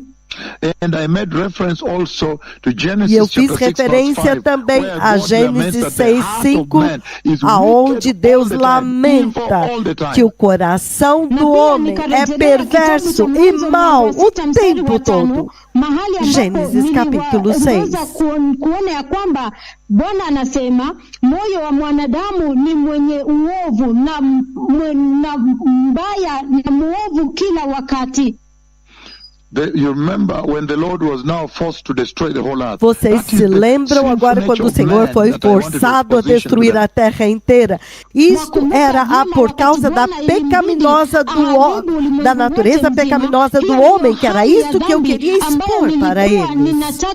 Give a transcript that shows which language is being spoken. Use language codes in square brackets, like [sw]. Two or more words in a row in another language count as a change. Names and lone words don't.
[pt] E eu fiz referência também a Gênesis 6:5, aonde Deus lamenta que o coração do homem é perverso e mau o tempo todo. Gênesis capítulo 6. [sw] Kuona kwamba Bwana anasema moyo wa mwanadamu ni mwenye uovu na mbaya na muovu kila wakati. [pt] Vocês se lembram agora quando o Senhor foi forçado a destruir a terra inteira? Isto era por causa da natureza pecaminosa do homem, que era isso que eu queria expor para eles.